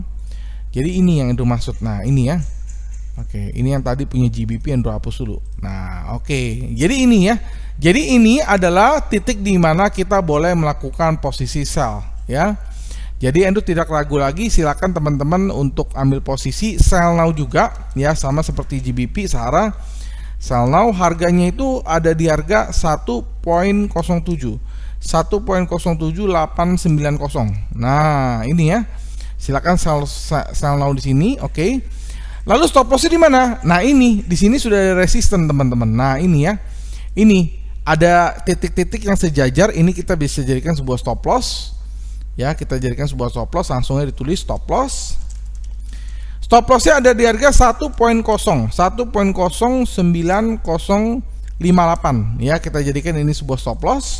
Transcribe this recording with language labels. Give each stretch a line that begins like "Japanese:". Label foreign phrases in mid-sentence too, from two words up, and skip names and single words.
Indonesian: Jadi ini yang Andrew maksud. Nah, ini ya. Oke, ini yang tadi punya GBP Andrew hapus dulu. Nah, oke. Jadi ini ya. Jadi ini adalah titik di mana kita boleh melakukan posisi sell ya. Jadi Andrew tidak ragu lagi, silakan teman-teman untuk ambil posisi
English: sell now
Indonesian: juga ya, sama seperti GBP Sahara.
English: Sell now
Indonesian: harganya itu ada di harga 1.07 1.07890. Nah, ini ya. Silakan
English: sell now
Indonesian: di sini, oke. Lalu
English: stop lossnya
Indonesian: di mana? Nah, ini di sini sudah ada resisten, teman-teman. Nah, ini ya. Ini ada titik-titik yang sejajar, ini kita bisa jadikan sebuah
English: stop loss.
Indonesian: Ya, kita jadikan sebuah
English: stop loss,
Indonesian: langsungnya ditulis
English: stop loss. Stop lossnya
Indonesian: ada di harga 1.0 1.09058 ya, kita jadikan ini sebuah
English: stop loss.